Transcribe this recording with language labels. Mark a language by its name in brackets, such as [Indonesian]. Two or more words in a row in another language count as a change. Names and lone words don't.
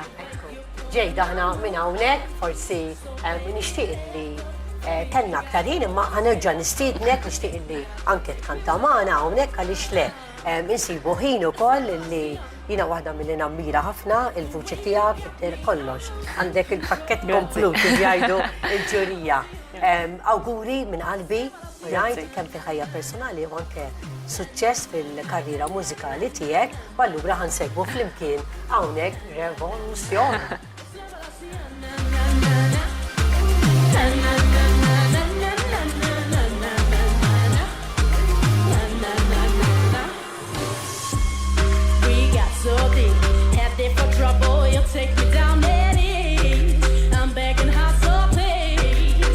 [Maltese] Ġejda aħna minn hawnhekk forsi nixtieq li tenna aktarin imma ħanerġa' nistiednek nixtieq li anke tkanta magħna hawnhekk għaliex le insibu ħin ukoll li jiena waħda milli nammira ħafna il-vuċi tiegħek kollox. Għandek il-pakkett komplut kif jgħidu l-ġurija. Awguri minn qalbi ngħid kemm fil-ħajja personali u anke suċċess fil-karriera mużikali tiegħek u allura ħansegwu flimkien hawnhekk Revoluzzjon. [English] Take me down there, I'm begging high so please.